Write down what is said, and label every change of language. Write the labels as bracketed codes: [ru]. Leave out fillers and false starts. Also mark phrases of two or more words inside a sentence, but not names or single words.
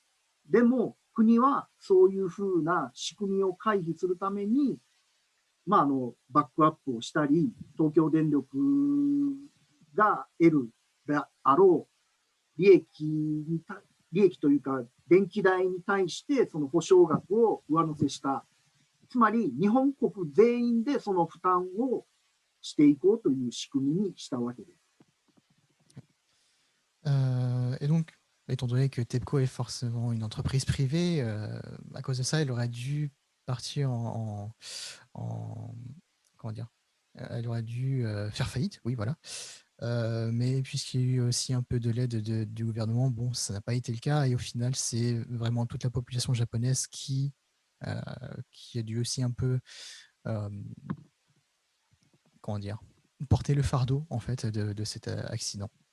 [ja] でも国はそういうふうな仕組みを回避するために、バックアップをしたり、東京電力が得るであろう利益というか電気代に対してその保証額を上乗せした。つまり日本国全員でその負担をしていこうという仕組みにしたわけです。 [fr] Et donc, étant donné que TEPCO est forcément une entreprise privée, à cause de ça, elle aurait dû partir comment dire, elle aurait dû faire faillite, oui, voilà. Mais puisqu'il y a eu aussi un peu de l'aide du gouvernement, bon, ça n'a pas été le cas, et au final, c'est vraiment toute la population japonaise qui a dû aussi un peu comment dire, porter le fardeau en fait de cet accident.